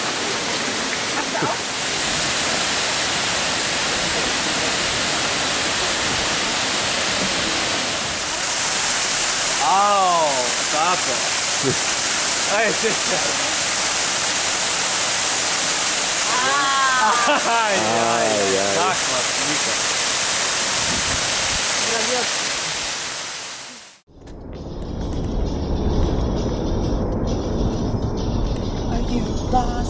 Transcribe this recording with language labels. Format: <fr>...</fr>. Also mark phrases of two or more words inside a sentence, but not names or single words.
<mk>Ау, тато. Ај, се. Ај, таква слика.</mk> <en>Are you</en>